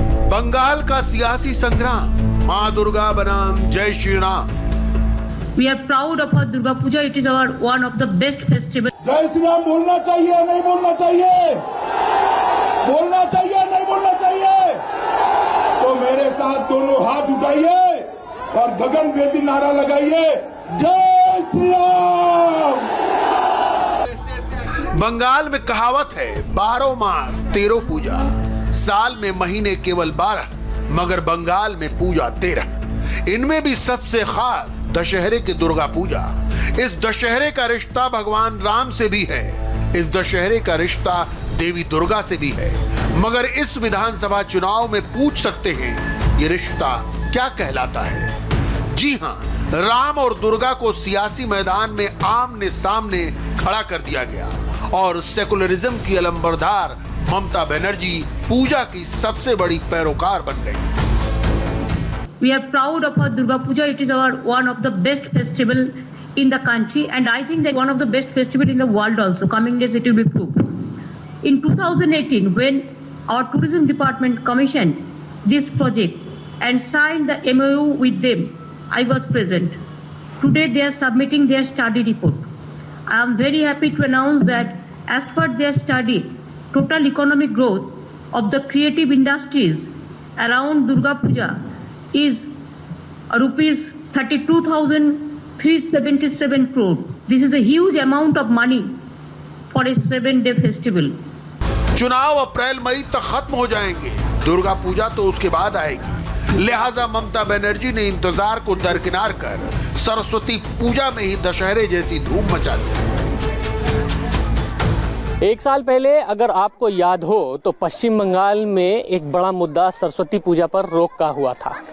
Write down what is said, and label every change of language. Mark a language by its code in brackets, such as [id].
[hi] बंगाल का सियासी संग्राम, मां दुर्गा बनाम जय Shri Ram. [en] We are proud of our Durga Puja. It is our one of the best festivals. [hi] जय श्री राम बोलना चाहिए, नहीं बोलना चाहिए? बोलना चाहिए, नहीं बोलना चाहिए? तो मेरे साथ दोनों हाथ उठाइए और गगनभेदी नारा लगाइए, जय श्री राम। बंगाल में कहावत है, 12 मास 13 पूजा, साल में महीने केवल 12, मगर बंगाल में पूजा 13। इनमें भी सबसे खास दशहरे की दुर्गा पूजा। इस दशहरे का रिश्ता भगवान राम से भी है, इस दशहरे का रिश्ता देवी दुर्गा से भी है। मगर इस विधानसभा चुनाव में पूछ सकते हैं, ये रिश्ता क्या कहलाता है? जी हां, राम और दुर्गा को सियासी मैदान में आमने सामने खड़ा कर दिया गया और सेकुलरिज्म की अलंबरदार ममता बनर्जी पूजा की सबसे बड़ी पैरोकार बन गई। [en] We are proud of our Durga Puja. It is our one of the best festival in the country, and I think that one of the best festival in the world also. Coming days it will be proved. In 2018, when our tourism department commissioned this project and signed the MOU with them, I was present. Today they are submitting their study report. I am very happy to announce that as per their study, total economic growth of the creative industries around Durga Puja is rupees 32,377 crore. This is a huge amount of money for a 7-day festival. [hi] चुनाव अप्रैल मई तक खत्म हो जाएंगे, दुर्गा पूजा तो उसके बाद आएगी। लिहाजा ममता बनर्जी ने इंतजार को दरकिनार कर सरस्वती पूजा में ही दशहरे जैसी धूम मचा दी। एक साल पहले अगर आपको याद हो तो पश्चिम बंगाल में एक बड़ा मुद्दा सरस्वती पूजा पर रोक का हुआ था।